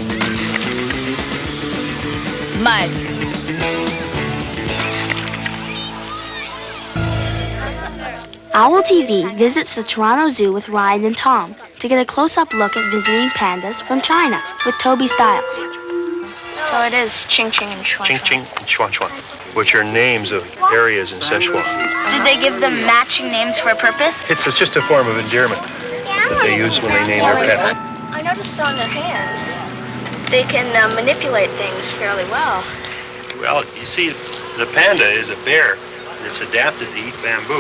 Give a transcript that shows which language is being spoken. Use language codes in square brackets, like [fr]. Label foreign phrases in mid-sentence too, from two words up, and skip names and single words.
[en] Mud. Owl TV visits the Toronto Zoo with Ryan and Tom to get a close-up look at visiting pandas from China with Toby Styles. So it is Ching Ching and Chuan Chuan. Ching Ching and Chuan Chuan, which are names of areas in Sichuan. Did they give them matching names for a purpose? It's just a form of endearment that they use when they name their pets. I noticed on their hands, they can manipulate things fairly well. Well, you see, the panda is a bear that's adapted to eat bamboo.